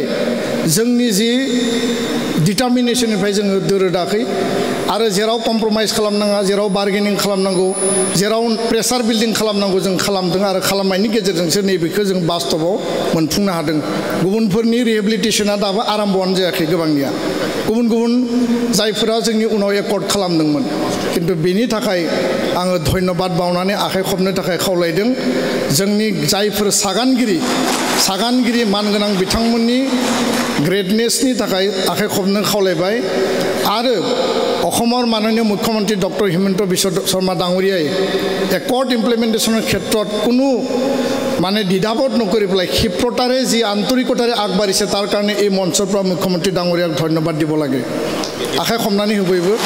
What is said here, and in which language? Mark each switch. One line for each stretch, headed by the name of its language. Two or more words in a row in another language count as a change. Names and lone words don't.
Bodo: जोंनि जि डिटारमिनेशननिफ्राय जोङो दोरोदाखै आरो जेराव कम्प्रमाइज खालामनाङा जेराव बार्गेनिं खालामनांगौ जेराव प्रेसार बिल्डिं खालामनांगौ जों खालामदों आरो खालामनायनि गेजेरजोंसो नैबेखौ जों बास्तबाव मोनफुंनो हादों गुबुनफोरनि रिहेबिलिटेशना दाबो आराम्भआनो जायाखै गोबांनिया गुबुन गुबुन जायफोरा जोंनि उनाव एकर्ड खालामदोंमोन किन्तु बेनि थाखाय आङो धन्यबाद बावनानै आखाइ खबनो थाखाय खावलायदों जोंनि जायफोर सागानगिरि मानगोनां बिथांमोननि ग्रेटनेसनि थाखाय आखाइ खबनो खावलायबाय आरो
Assamese: অসমৰ মাননীয় মুখ্যমন্ত্ৰী ডক্টৰ হিমন্ত বিশ্ব শৰ্মা ডাঙৰীয়াই একৰ্ড ইমপ্লিমেণ্টেশ্যনৰ ক্ষেত্ৰত কোনো মানে দ্বিধাবোধ নকৰি পেলাই ক্ষিপ্ৰতাৰে যি আন্তৰিকতাৰে আগবাঢ়িছে তাৰ কাৰণে এই মঞ্চৰ পৰা মুখ্যমন্ত্ৰী ডাঙৰীয়াক ধন্যবাদ দিব লাগে আশাই সম্মানী হ'বইব